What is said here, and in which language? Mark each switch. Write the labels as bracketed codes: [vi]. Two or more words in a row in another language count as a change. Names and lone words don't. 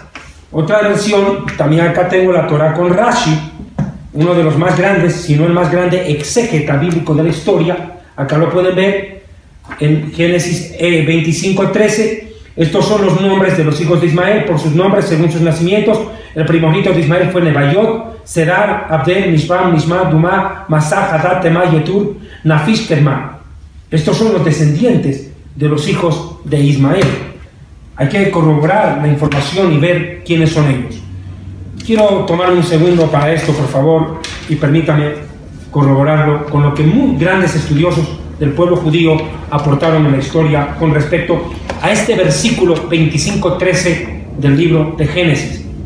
[es] Otra versión, también acá tengo la Torá con Rashi, uno de los más grandes, si no el más grande exégeta bíblico de la historia. Acá lo pueden ver en Génesis 25:13. Estos son los nombres de los hijos de Ismael por sus nombres según sus nacimientos. El primogénito de Ismael fue Nebaiot, Cedar, Abdel, Mishbam, Mishma, Duma, Masá, Hadad, Temá, Yetur, Nafish, Kedma. Estos son los descendientes de los hijos de Ismael. Hay que corroborar la información y ver quiénes son ellos. Quiero tomar un segundo para esto, por favor, y permítame corroborarlo con lo que muy grandes estudiosos del pueblo judío aportaron en la historia con respecto a este versículo 25:13 del libro de Génesis.